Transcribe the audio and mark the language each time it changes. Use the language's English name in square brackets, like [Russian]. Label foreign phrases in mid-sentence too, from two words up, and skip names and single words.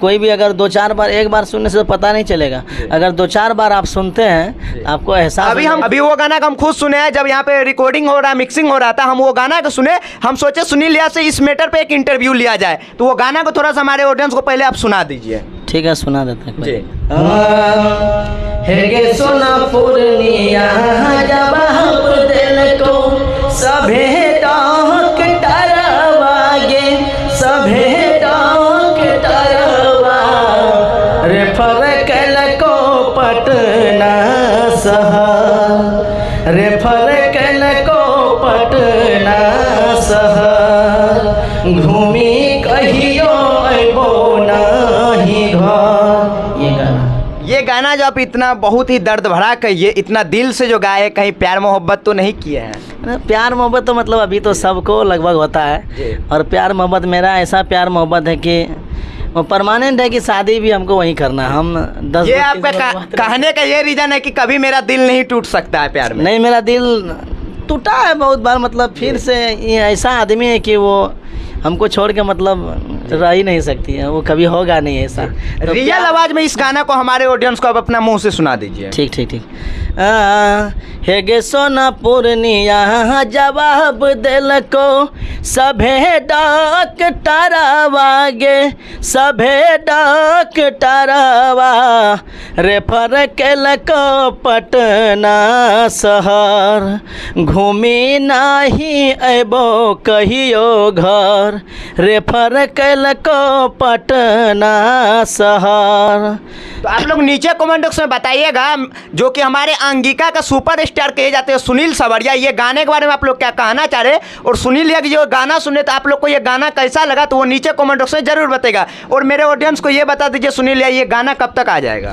[Hindi] कोई भी अगर 2-4 बार एक बार सुनने से तो पता नहीं चलेगा, अगर 2-4 बार आप सुनते हैं आपको एहसास। अभी वो गाना हम खुद सुने हैं, जब यहाँ पे रिकॉर्डिंग हो रहा है मिक्सिंग हो रहा था, हम वो गाना को सुने, हम सोचे सुनील यादव से इस मैटर पे एक इंटरव्यू लिया जाए, तो वो गाना को थोड़ा सा हमारे ऑडियंस को पहले आप सुना दीजिए। ठीक है सुना देते हैं। [Angika] हे गे सोना पूर्णिया जवाब दिलको सभे डॉक्टरवा गे सभे डॉक्टरवा रेफर केलको पटना शहर रेफर केलको पटना शहर घूमी कहियो अबो नहीं घर। [Hindi] ये गाना जो आप इतना बहुत ही दर्द भरा कहिए, इतना दिल से जो गाए, कहीं प्यार मोहब्बत तो नहीं किए हैं? प्यार मोहब्बत तो मतलब अभी तो सबको लगभग होता है, और प्यार मोहब्बत मेरा ऐसा प्यार मोहब्बत है कि वो परमानेंट है कि शादी भी हमको वहीं करना है। हम 10 ये आपका कहने का ये रीजन है कि कभी मेरा दिल नहीं टूट सकता है प्यार में? नहीं मेरा दिल टूटा है बहुत बार, मतलब फिर से ये ऐसा आदमी है कि वो हमको छोड़ के मतलब रह ही नहीं सकती है, वो कभी होगा नहीं ऐसा। तो रियल आवाज में इस गाना को हमारे ऑडियंस को आप अपना मुंह से सुना दीजिए। ठीक ठीक ठीक। [Angika] हे गे सोना पूर्णिया जवाब दिलको सभे डॉक्टरवा गे सभे डॉक्टरवा रेफर केलको पटना शहर घूमी नहीं अबो कहियो घर रेफर केलको पटना शहर। [Hindi] तो आप लोग नीचे [English] comment box [Hindi] में बताइएगा, जो कि हमारे अंगिका का [English] super star [Hindi] कहे जाते हैं सुनील सवरिया, ये गाने के बारे में आप लोग क्या कहना चाह रहे हैं, और सुनील यादव जो गाना सुने तो आप लोग को ये गाना कैसा लगा, तो वो नीचे [English] comment box [Hindi] में जरूर बताएगा। और मेरे ऑडियंस को ये बता दीजिए सुनील यादव ये गाना कब तक आ जाएगा?